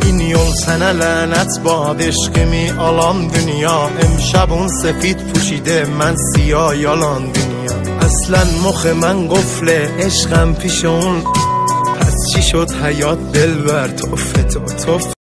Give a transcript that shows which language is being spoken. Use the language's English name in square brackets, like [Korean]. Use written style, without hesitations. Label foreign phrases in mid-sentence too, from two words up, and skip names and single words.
[Azerbaijani] این yol sənə lənət bad eşqimi alan dünya، [Persian] امشب اون سفید پوشیده من سیاه [Azerbaijani] yalan dünya. [Persian] اصلا مخ من قفله عشقم پیش اون، پس چی شد حیات دلبر توف